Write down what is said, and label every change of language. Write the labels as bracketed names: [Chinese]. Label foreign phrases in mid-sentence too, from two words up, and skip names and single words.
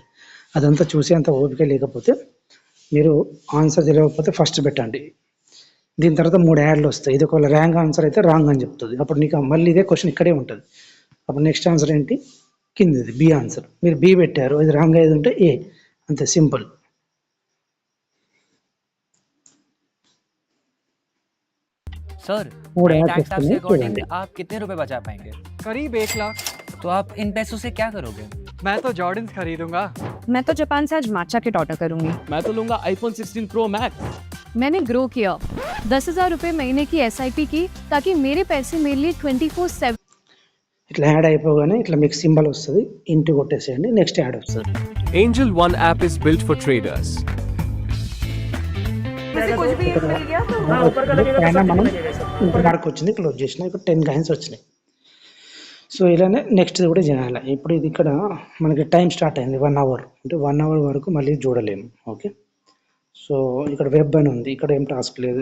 [Telugu] అదంతా చూసేంత ఓపిక లేకపోతే, మీరు ఆన్సర్ తెలియకపోతే ఫస్ట్ పెట్టండి. దీని తర్వాత 3 యాడ్లు వస్తాయి. ఇది ఒకవేళ [English] rank answer [Telugu] అయితే రాంగ్ అని చెప్తుంది. అప్పుడు నీకు మళ్ళీ ఇదే క్వశ్చన్ ఇక్కడే ఉంటుంది. అప్పుడు [English] next answer [Telugu] ఏంటి? కిందది బి ఆన్సర్. మీరు బి పెట్టారు, ఇది రాంగ్ అయ్యేది ఉంటే ఏ. అంతే, సింపుల్. [Hindi] सर, टैक्स के अकॉर्डिंग आप कितने रुपए बचा पाएंगे? करीब 1 लाख। तो आप इन पैसों से क्या करोगे? मैं तो जॉर्डन्स खरीदूंगा। मैं तो जापान से आज माचा [English] kit order [Hindi] करूंगी। मैं तो लूंगा iPhone 16 Pro Max। मैंने ग्रो किया, 10,000 रुपए महीने की SIP की, ताकि मेरे पैसे मेरे लिए 24/7 [Telugu] ఇట్లా యాడ్ అయిపోగానే ఇట్లా మీకు సింబల్ వస్తుంది, ఇంటి కొట్టేసేయండి. [English] next ad [Telugu] వస్తుంది. [English] Angel One app is built for traders. [Telugu] మనం ఇంటి వరకు వచ్చింది, క్లోజ్ చేసిన. ఇప్పుడు 10 కాయిన్స్ వచ్చినాయి. సో ఇలానే నెక్స్ట్ కూడా చేయాలి. ఇప్పుడు ఇది ఇక్కడ మనకి [English] time start [Telugu] అయింది 1 అవర్. అంటే 1 అవర్ వరకు మళ్ళీ చూడలేము. ఓకే. సో ఇక్కడ వెబ్ అని ఉంది, ఇక్కడ ఏం టాస్క్ లేదు.